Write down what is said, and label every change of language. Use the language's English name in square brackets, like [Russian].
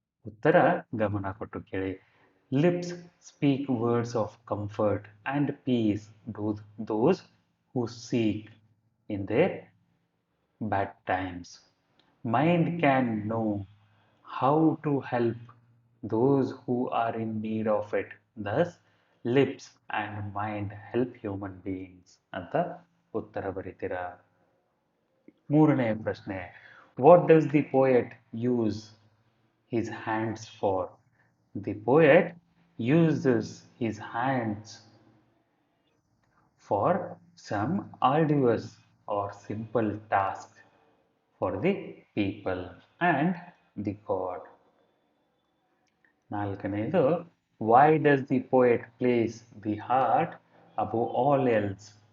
[Kannada] ಉತ್ತರ ಗಮನ ಕೊಟ್ಟು ಕೇಳಿ. [English] Lips speak words of comfort and peace to those who seek in their bad times. Mind can know how to help those who are in need of it. Thus, lips and mind help human beings [Kannada] ಅಂತ ಉತ್ತರ ಬರೀತೀರಾ. ಮೂರನೆಯ ಪ್ರಶ್ನೆ: [English] What does the poet use his hands for? The poet uses his hands for some arduous or simple task for the people and the God. [Kannada] ನಾಲ್ಕನೆಯದು: [English] why does the poet place the heart above all else?